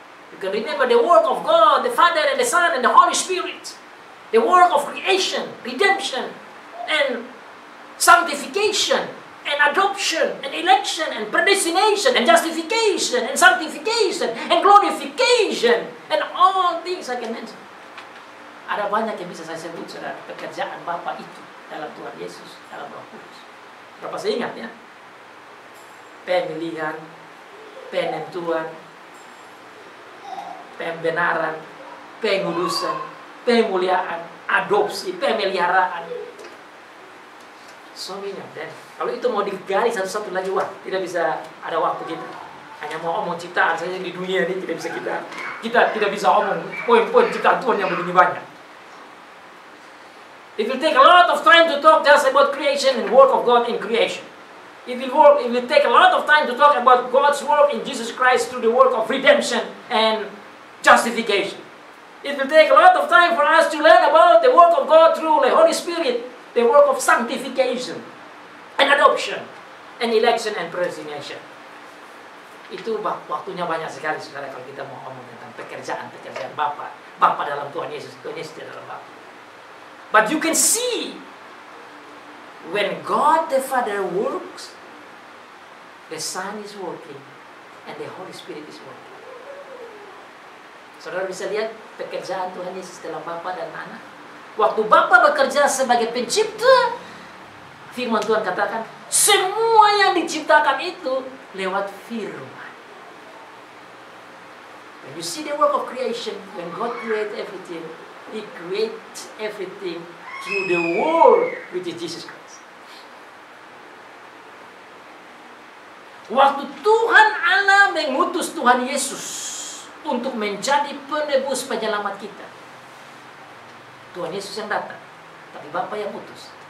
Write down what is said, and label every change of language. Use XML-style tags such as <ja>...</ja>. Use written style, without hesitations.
<en>You can remember the work of God, the Father and the Son and the Holy Spirit. The work of creation, redemption, and sanctification, and adoption, and election, and predestination, and justification, and sanctification, and glorification, and all things I can mention.</en> <id>Ada banyak yang bisa saya sebut, saudara, pekerjaan Bapa itu dalam Tuhan Yesus, dalam Roh Kudus. Berapa saya ingat ya? Pemilihan, penentuan, pembenaran, pengudusan, pemuliaan, adopsi, pemeliharaan.</id> <en>So many of them.</en> <id>Kalau itu mau digali satu-satu lagi, wah, tidak bisa ada waktu kita. Hanya mau omong ciptaan saja di dunia ini tidak bisa kita tidak bisa omong poin-poin ciptaan Tuhan yang begini banyak.</id> <en>It will take a lot of time to talk just about creation and work of God in creation. It will take a lot of time to talk about God's work in Jesus Christ through the work of redemption and justification. It will take a lot of time for us to learn about the work of God through the Holy Spirit, the work of sanctification and adoption and election and predestination.</en> <id>Itu waktunya banyak sekali, saudara, kalau kita mau ngomong tentang pekerjaan Bapa dalam Tuhan Yesus dalam Bapa.</id> <en>But you can see when God the Father works, the Son is working and the Holy Spirit is working.</en> <id>Saudara bisa lihat pekerjaan Tuhan Yesus dalam Bapa dan Anak. Waktu Bapa bekerja sebagai pencipta, firman Tuhan katakan, semua yang diciptakan itu lewat firman.</id> <en>When you see the work of creation, when God creates everything, He creates everything through the Word, which is Jesus Christ.</en> <id>Waktu Tuhan Allah mengutus Tuhan Yesus untuk menjadi penebus penyelamat kita, Tuhan Yesus yang datang, tapi Bapa yang utus.</id>